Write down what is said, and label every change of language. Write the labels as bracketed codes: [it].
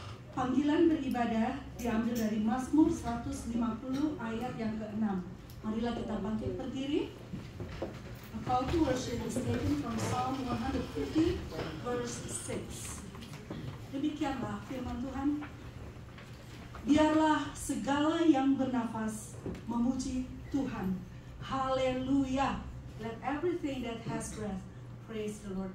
[id] Panggilan beribadah diambil dari Mazmur 150 ayat yang ke-6. Marilah kita bangkit berdiri. [en] A call to worship is taken from Psalm 150 verse 6. [id] Demikianlah firman Tuhan. Biarlah segala yang bernafas memuji Tuhan. Haleluya. [en] Let everything that has breath praise the Lord.